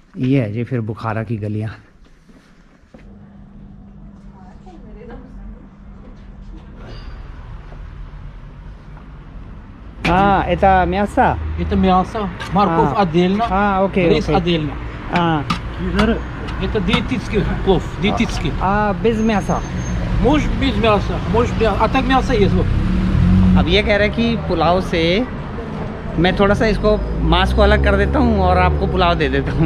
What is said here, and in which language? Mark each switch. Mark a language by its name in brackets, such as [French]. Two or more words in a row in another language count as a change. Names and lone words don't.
[Hindi] ये है जी फिर बुखारा की गलियां। [Russian] Это мясо? Это мясо, морковь отдельно, окей, рис окей. отдельно. [Hindi] Иधर [Russian] Это диетический плов, диетический. без мяса। Может без мяса, может без... А так мясо есть. Вот. [Hindi] अब ये कह रहे हैं कि पुलाव से मैं थोड़ा सा इसको मांस को अलग कर देता हूँ और आपको पुलाव दे देता हूँ।